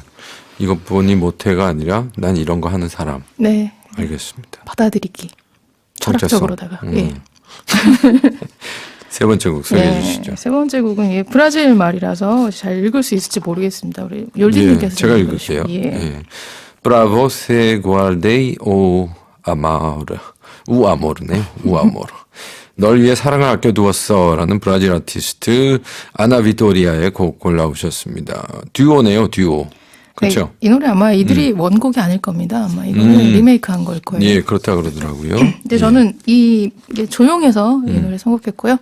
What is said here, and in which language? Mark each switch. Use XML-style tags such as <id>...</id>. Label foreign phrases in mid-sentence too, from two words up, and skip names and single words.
<ko>이거 보니 못해가 아니라 난 이런 거 하는 사람. 네. 알겠습니다. 받아들이기. 철학적으로다가. 예. 세 번째 곡 소개해 주시죠. 세 번째 곡은 브라질 말이라서 잘 읽을 수 있을지 모르겠습니다. 우리 율리님께서 제가 읽을게요. 예.</ko> <pt>Bravo se guardei o amor. U amor네. U amor.</pt> <ko>널 위해 사랑을 아껴두었어 라는 브라질 아티스트 아나 비토리아의 곡 골라오셨습니다. 듀오네요. 듀오. 그렇죠? 네, 이 노래 아마 이들이 원곡이 아닐 겁니다. 아마 이거는 리메이크한 걸 거예요. 예, 그렇다 그러더라고요. 근데 저는 이게 조용해서 이 노래 선곡했고요.</ko>